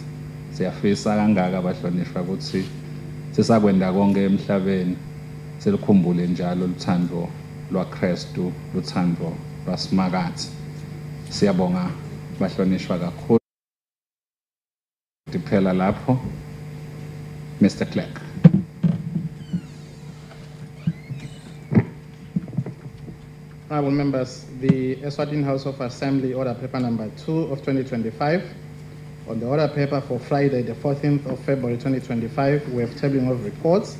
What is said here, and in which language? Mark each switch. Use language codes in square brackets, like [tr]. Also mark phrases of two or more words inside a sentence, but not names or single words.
[ss] Siyafisa kangaka bahlonishwa ukuthi sisakwenda konke emhlabeni selikhumbule njalo luthando lwaKristu luthando lwasimakathi. Siyabonga bahlonishwa kakhulu. Diphela lapho Mr. Clerk. [en] Honorable members, the Eswatini House of Assembly order paper number 2 of 2025. On the order paper for Friday, the 14th of February 2025, we have tabling of reports.